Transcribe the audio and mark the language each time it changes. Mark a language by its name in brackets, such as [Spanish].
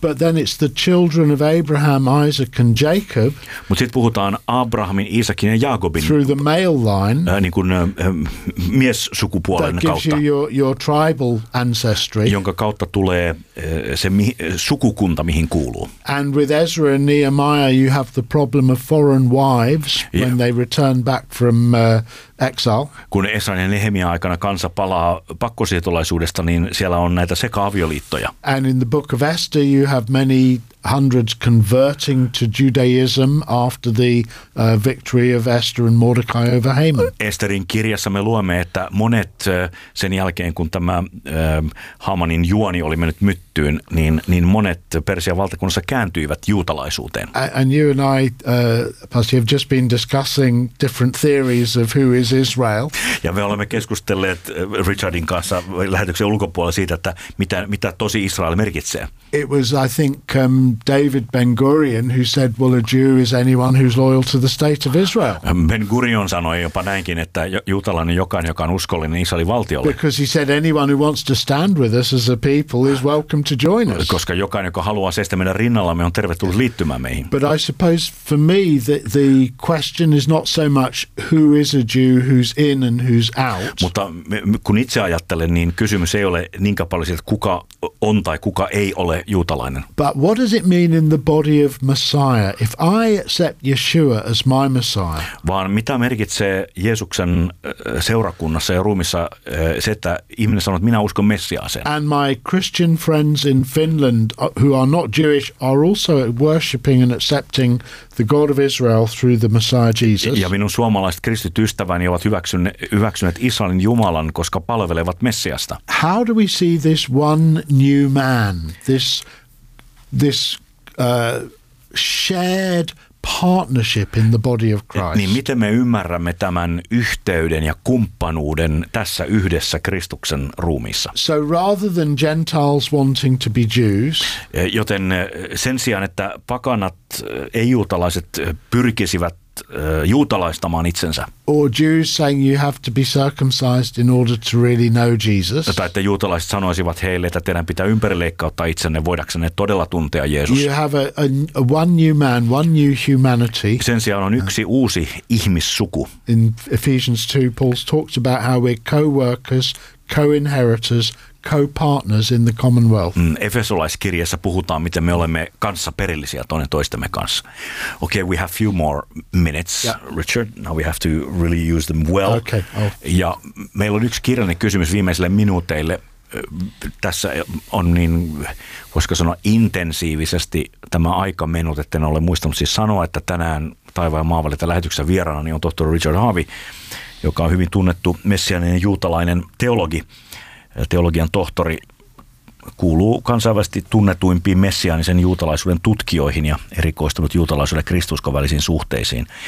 [English] But then it's the children of Abraham, Isaac and Jacob. [Finnish] Mutta sitten puhutaan Abrahamin, Iisakin ja Jaakobin [English] through the male line, [Finnish] niin kuin miessukupuolen [English] that gives [Finnish] kautta, [English] you your tribal ancestry, [Finnish] jonka kautta tulee se sukukunta, mihin kuuluu. [English] And with Ezra and Nehemiah you have the problem of foreign wives when they return back from exile. [Finnish] Kun Esran ja Nehemian aikana kansa palaa pakkosiirtolaisuudesta, niin siellä on näitä sekaavioliittoja. [English] And in the book of Esther you have many hundreds converting to Judaism after the victory of Esther and Mordecai over Haman. [Finnish] Esterin kirjassa me luemme, että monet sen jälkeen, kun tämä Hamanin juoni oli mennyt myttyyn, niin monet Persian valtakunnassa kääntyivät juutalaisuuteen. [English] And you and I, Pasi, have just been discussing different theories of who is Israel. [Finnish] Ja me olemme keskustelleet Richardin kanssa lähetyksen ulkopuolella siitä, että mitä tosi Israel merkitsee. [English] It was, I think, David Ben-Gurion who said, well, a Jew is anyone who's loyal to the state of Israel. [Finnish] Ben-Gurion sanoi jopa näinkin, että juutalainen jokainen, joka on uskollinen Israelin valtiolle. [English] Because he said, anyone who wants to stand with us as a people is welcome to join us. [Finnish] Koska jokainen, joka haluaa seistä meidän rinnallamme, on tervetullut liittymään meihin. [English] But I suppose for me the question is not so much who is a Jew, who's in and who's out. [Finnish] Mutta kun itse ajattelen, niin kysymys ei ole niinkään paljon siitä, kuka on tai kuka ei ole juutalainen. [English] But what does it mean in the body of Messiah if I accept Yeshua as my Messiah? [Finnish] Vaan mitä merkitsee Jeesuksen seurakunnassa ja ruumissa se, että ihminen sanoo, että minä uskon Messiaaseen? [English] And my Christian friends in Finland who are not Jewish are also worshiping and accepting the God of Israel through the Messiah Jesus. [Finnish] Ja minun suomalaiset kristityt ystäväni ovat hyväksyneet Israelin Jumalan, koska palvelevat Messiasta. [English] How do we see this one new man, this shared partnership in the body of Christ? [Finnish] Niin miten me ymmärrämme tämän yhteyden ja kumppanuuden tässä yhdessä Kristuksen ruumiissa? [English] So rather than Gentiles wanting to be Jews, [Finnish] joten sen sijaan, että pakanat, ei-juutalaiset pyrkisivät juutalaistamaan itsensä. [English] Or Jews saying you have to be circumcised in order to really know Jesus. [Finnish] Tai että juutalaiset sanoisivat heille, että teidän pitää ympärileikkauttaa itsenne voidaksenne todella tuntea Jeesus. [English] You have a one new man, one new humanity. [Finnish] Sen sijaan on yksi uusi ihmissuku. [English] In Ephesians 2 Paul talks about how we're co-workers, co-inheritors, co-partners in the commonwealth. [Finnish] Efesolaiskirjassa puhutaan, miten me olemme kanssa perillisiä toinen toistemme kanssa. [English] Okay, we have few more minutes, Richard. Now we have to really use them well. Okay. [Finnish] Ja meillä on yksi kirjallinen kysymys viimeisille minuuteille. tässä on niin, voisiko sanoa, intensiivisesti tämä aika mennyt, että en ole muistanut siis sanoa, että tänään Taivaan maanvalinta lähetyksessä vieraana niin on tohtori Richard Harvey, joka on hyvin tunnettu messianinen juutalainen teologi, teologian tohtori, kuuluu kansainvälisesti tunnetuimpiin messianisen juutalaisuuden tutkijoihin ja erikoistunut juutalaisuuden kristuskon välisiin suhteisiin.